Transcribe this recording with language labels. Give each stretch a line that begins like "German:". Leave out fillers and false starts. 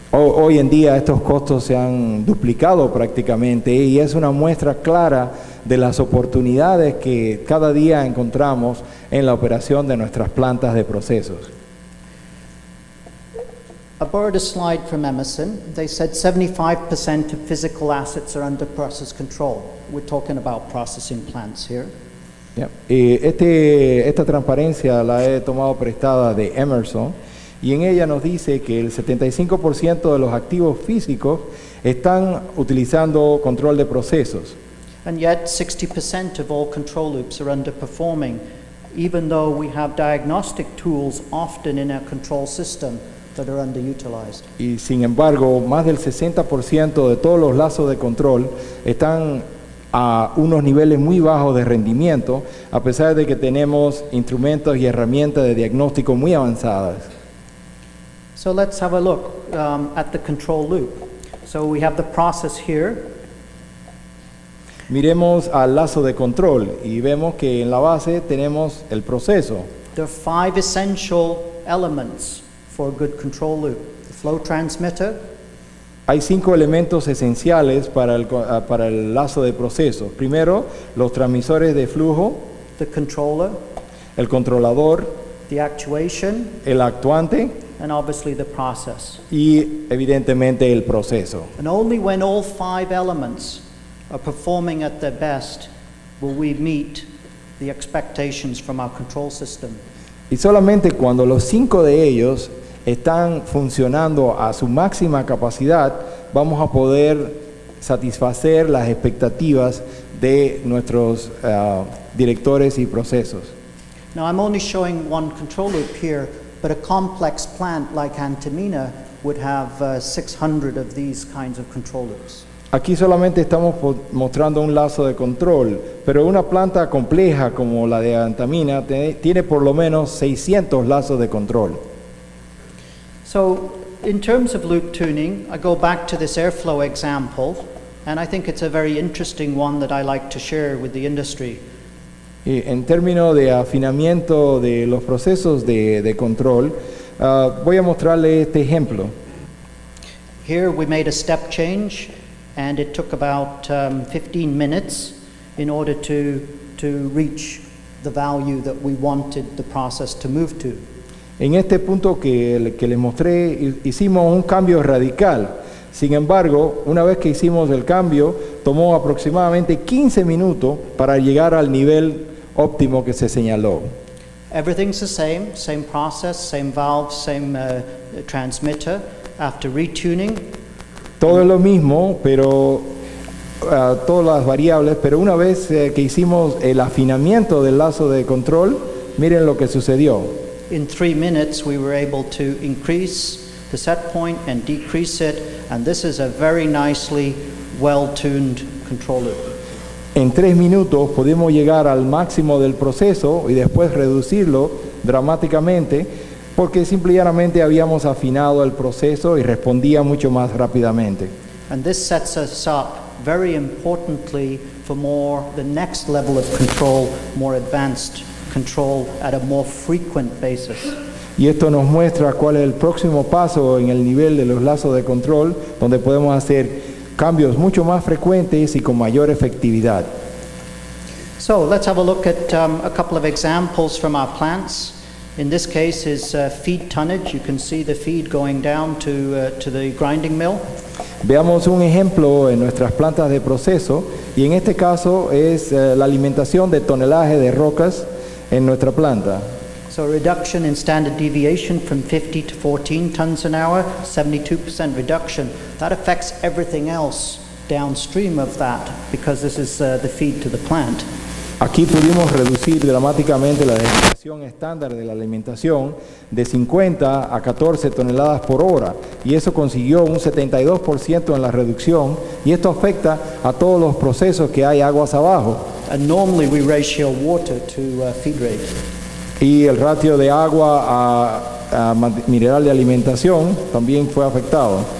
Spanish: Hoy en día estos costos se han duplicado prácticamente y es una muestra clara de las oportunidades que cada día encontramos en la operación de nuestras plantas de procesos.
English: I borrowed a slide from Emerson. They said 75% of physical assets are under process control. We're talking about processing plants here. Yeah.
Spanish: Esta transparencia la he tomado prestada de Emerson y en ella nos dice que el 75% de los activos físicos están utilizando control de procesos.
English: And yet 60% of all control loops are underperforming, even though we have diagnostic tools often in our control system that are underutilized.
Spanish: Y sin embargo, más del 60% de todos los lazos de control están a unos niveles muy bajos de rendimiento, a pesar de que tenemos instrumentos y herramientas de diagnóstico muy avanzadas.
English: So let's have a look at the control loop. So we have the process here.
Spanish: Miremos al lazo de control y vemos que en la base tenemos el proceso.
English: There are 5 essential elements for a good control loop. The flow transmitter,
Spanish: Hay 5 elementos esenciales para el lazo de procesos. Primero, los transmisores de flujo,
English: the controller,
Spanish: el controlador,
English: the actuation,
Spanish: el actuante
English: and obviously the process.
Spanish: y evidentemente el proceso.
English: And only when all 5 elements are performing at their best will we meet the expectations from our control system.
Spanish: Y solamente cuando los 5 de ellos están funcionando a su máxima capacidad, vamos a poder satisfacer las expectativas de nuestros directores y procesos.
English: Now I'm only showing one control loop here, but a complex plant like Antamina would have 600 of these kinds of control loops.
Spanish: Aquí solamente estamos mostrando un lazo de control, pero una planta compleja como la de Antamina tiene por lo menos 600 lazos de control.
English: So in terms of loop tuning, I go back to this airflow example, and I think it's a very interesting one that I like to share with the industry.
Spanish: Y en términos de afinamiento de los procesos de control, voy a mostrarle este ejemplo.
English: Here we made a step change, and it took about 15 minutes in order to reach the value that we wanted the process to move to.
Spanish: En este punto que les mostré, hicimos un cambio radical. Sin embargo, una vez que hicimos el cambio, tomó aproximadamente 15 minutos para llegar al nivel óptimo que se señaló.
English: Everything's the same process, same valve, same transmitter. After retuning,
Spanish: Todo es lo mismo, pero todas las variables, pero una vez que hicimos el afinamiento del lazo de control, miren lo que sucedió.
English: in 3 minutes we were able to increase the set point and decrease it, and this is a very nicely well-tuned control loop.
Spanish: En 3 minutos pudimos llegar al máximo del proceso y después reducirlo dramáticamente porque simplemente habíamos afinado el proceso y respondía mucho más rápidamente.
English: And this sets us up very importantly for the next level of control, more advanced control at a more frequent basis.
Spanish: Y esto nos muestra cuál es el próximo paso en el nivel de los lazos de control, donde podemos hacer cambios mucho más frecuentes y con mayor efectividad.
English: So let's have a look at a couple of examples from our plants. In this case is feed tonnage. You can see the feed going down to the grinding mill.
Spanish: Veamos un ejemplo en nuestras plantas de proceso y en este caso es la alimentación de tonelaje de rocas en nuestra planta.
English: So a reduction in standard deviation from 50 to 14 tons an hour, 72% reduction. That affects everything else downstream of that because this is the feed to the plant.
Spanish: Aquí pudimos reducir dramáticamente la desviación estándar de la alimentación de 50 a 14 toneladas por hora, y eso consiguió un 72% en la reducción, y esto afecta a todos los procesos que hay aguas abajo.
English: And normally we ratio water to feed rate.
Spanish: Y el ratio de agua a mineral de alimentación también fue afectado.